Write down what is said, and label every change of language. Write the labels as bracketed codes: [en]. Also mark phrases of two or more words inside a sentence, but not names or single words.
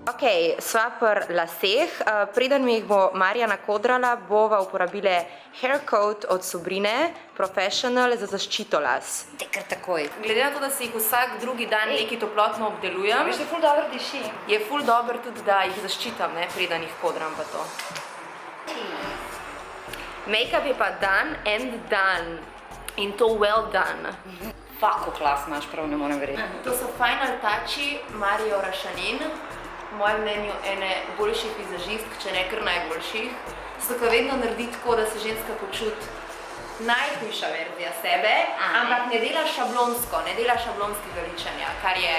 [sl] sva pri laseh. Preden mi jih bo Marja nakodrala, bova uporabile [en] hair coat [sl] od Sobrine Professional za zaščito las. Te kar takoj. Glede na to, da si jih vsak drugi dan nekaj toplotno obdelujem, Veš, da ful dobro diši. je ful dobro tudi, da jih zaščitam, ne, preden jih kodram pa to. Make-up je pa [en] done and done. [sl] In to [en] well done. [sl] Fako klas imaš, prav ne morem verjeti. To so [en] Final Touchi [sl] Mario Rašanin, v mojem mnenju ene boljših vizažistk, če ne kar najboljših. Zato, ko vedno naredi tako, da se ženska počuti najhujša verzija sebe, ampak ne dela šablonsko, ne dela šablonskega ličenja, kar je...